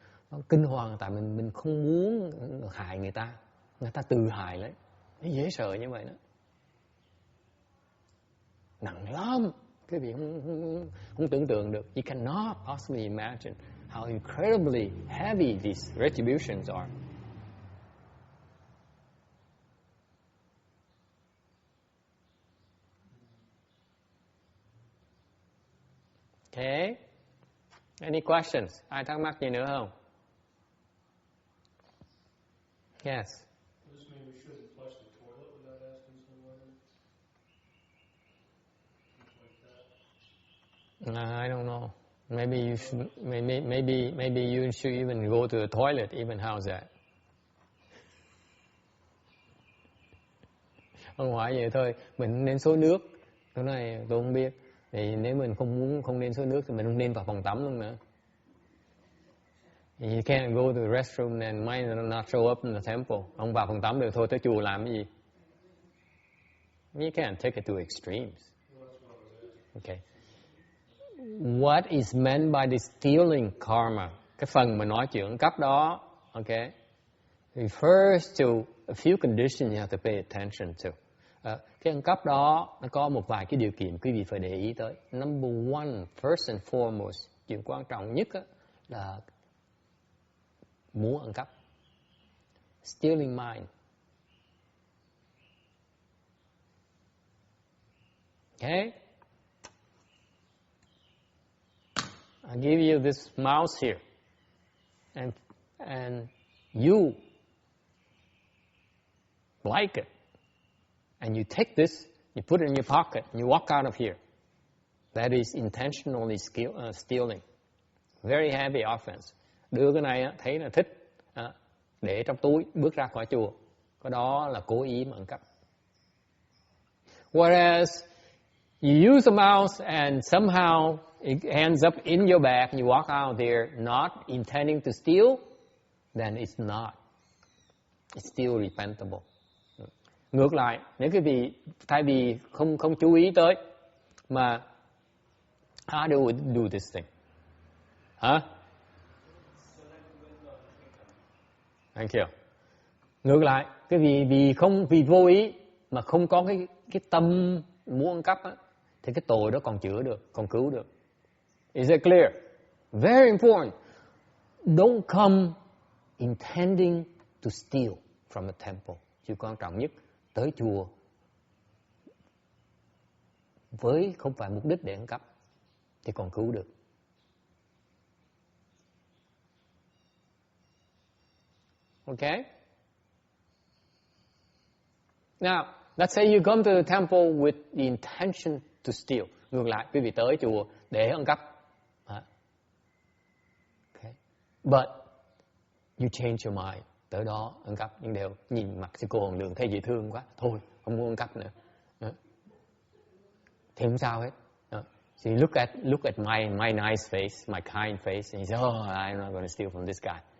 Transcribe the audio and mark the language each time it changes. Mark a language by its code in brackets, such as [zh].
[vi] Nó kinh hoàng tại mình không muốn hại người ta tự hại lấy. Nó dễ sợ như vậy đó. Nặng lắm. Cái vị không tưởng tượng được. [en] You cannot possibly imagine how incredibly heavy these retributions are. Okay. Any questions? [vi] Ai thắc mắc gì nữa không? [en] Yes. Does this mean we shouldn't flush the toilet without asking someone? Things like that? I don't know. Maybe you should. Maybe you should even go to the toilet. Even how's that? [vi] Không hỏi vậy thôi. Mình nên xối nước. Cái này tôi không biết. Thì nếu mình không nên xối nước thì mình không nên vào phòng tắm luôn nữa. [en] You can't go to the restroom and might not show up in the temple. [vi] Không vào phòng tắm được thôi, tới chùa làm cái gì? [en] You can't take it to extremes. Okay. What is meant by the stealing karma? [vi] Cái phần mà nói chuyện cấp đó, [en] okay, refers to a few conditions you have to pay attention to. [vi] Cái ăn cắp đó nó có một vài cái điều kiện quý vị phải để ý tới. [en] Number one, first and foremost, [vi] chuyện quan trọng nhất là muốn ăn cắp. [en] Stealing mine. Okay? I'll give you this mouse here. And you like it. And you take this, you put it in your pocket, and you walk out of here. That is intentionally stealing. Very heavy offense. [vi] Đưa cái này thấy là thích, để trong túi, bước ra khỏi chùa. Cái đó là cố ý mà ăn cắp. [en] Whereas you use a mouse and somehow it ends up in your bag and you walk out there not intending to steal, then it's not. It's still repentable. [vi] Ngược lại, nếu cái vị thay vì không chú ý tới mà [en] how do we do this thing? [vi] Hả? [en] Thank you. [vi] Ngược lại, cái vì vô ý mà không có cái tâm muốn ăn cắp á, thì cái tội đó còn chữa được, còn cứu được. [en] Is it clear? Very important. Don't come intending to steal from a temple. [vi] Chuyện quan trọng nhất, tới chùa với không phải mục đích để ăn cắp thì còn cứu được. [en] Okay? Now, let's say you come to the temple with the intention to steal. [vi] Ngược lại, quý vị tới chùa để ăn cắp. [en] Okay. But you change your mind. [vi] Tới đó ăn cắp, nhưng đều nhìn mặt sư cô Hồng Đường thấy dễ thương quá. Thôi, không muốn ăn cắp nữa. Thì không sao hết. [en] So you look at my nice face, my kind face, and you say, oh, I'm not going to steal from this guy.